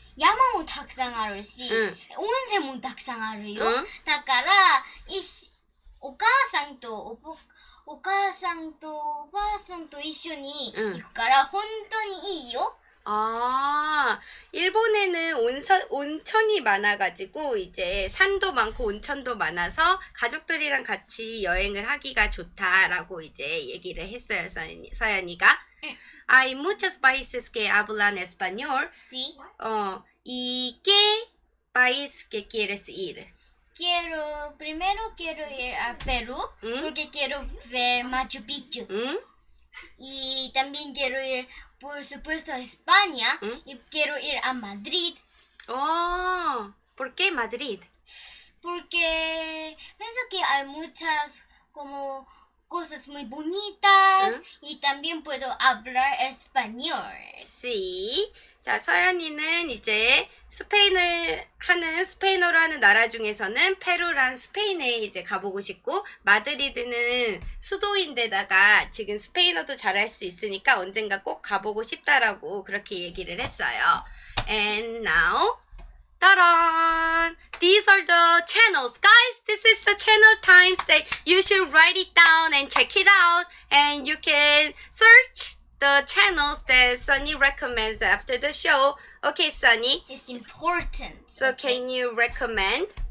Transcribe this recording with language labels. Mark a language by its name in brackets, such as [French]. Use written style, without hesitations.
[Japanese] 山もたくさんあるし、温泉もたくさんあるよ。だから、お母さんとおばあさんと一緒に行くから、本当にいいよ。 [Korean] 아, 일본에는 온천이 많아가지고, 이제 산도 많고 온천도 많아서 가족들이랑 같이 여행을 하기가 좋다라고 이제 얘기를 했어요, 서연이가. [Spanish] Hay muchos países que hablan español. Sí. ¿Y qué país que quieres ir? Primero quiero ir a Perú, porque quiero ver Machu Picchu. Y también quiero ir, por supuesto, a España. Y quiero ir a Madrid. Oh, ¿por qué Madrid? Porque pienso que hay muchas como cosas muy bonitas y también puedo hablar español. Sí. [Korean] 자, 서연이는 이제 스페인어로 하는 나라 중에서는 페루랑 스페인에 이제 가보고 싶고, 마드리드는 수도인데다가 지금 스페인어도 잘할 수 있으니까 언젠가 꼭 가보고 싶다라고 그렇게 얘기를 했어요. [English] And now, [Korean] 따란! [English] These are the channels. Guys, this is the channel times that you should write it down and check it out. And you can search the channels that Sunny recommends after the show. Okay, Sunny. It's important. So can you recommend?